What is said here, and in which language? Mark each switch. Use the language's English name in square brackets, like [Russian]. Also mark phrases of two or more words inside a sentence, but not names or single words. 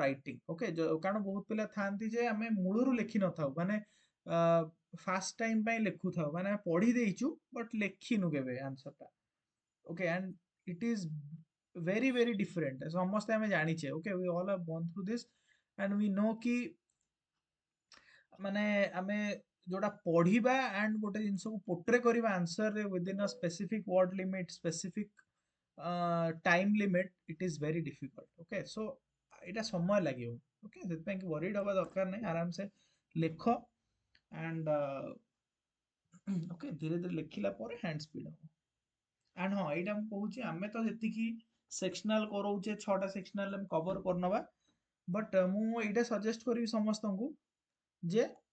[English] writing okay [Odia] କାରଣ ବହୁତ ପିଲା ଥାଆନ୍ତି ଯେ ଆମେ ମୂଳରୁ ଲେଖିନଥାଉ ମାନେ [English] first time [Odia] ପାଇଁ ଲେଖୁଥାଉ ମାନେ ଆମେ ପଢି ଦେଇଛୁ ବଟ୍ ଲେଖିନୁ କେବେ ଆନ୍ସରଟା [English] okay and it is very different [Odia] ସମସ୍ତେ ଆମେ ଜାଣିଛେ ଓକେ [English] we all have gone through this and we know [Odia] କି ମାନେ ଆମେ ଯୋଉଟା ପଢିବା ଆଣ୍ଡ ଗୋଟେ ଜିନିଷକୁ ପୋର୍ଟ୍ରେ କରିବା ଆନ୍ସରରେ [English] within a specific word limit specific time limit it is very difficult okay so [Odia] ଏଇଟା ସମୟ ଲାଗିବ ଓକେ ସେଥିପାଇଁ କି ୱରିଡ ହବା ଦରକାର ନାହିଁ ଆରାମସେ ଲେଖ ଆଣ୍ଡ ଓକେ ଧୀରେ ଧୀରେ ଲେଖିଲା ପରେ [English] hand speed [Odia] ହବ ଆଣ୍ଡ ହଁ ଏଇଟା ମୁଁ କହୁଛି ଆମେ ତ ଯେତିକି ସେକ୍ସନାଲ କରଉଛେ 6ଟା ସେକ୍ସନାଲ ଆମେ କଭର କରିନବା ବଟ୍ ମୁଁ ଏଇଟା ସଜେଷ୍ଟ କରିବି ସମସ୍ତଙ୍କୁ ଯେ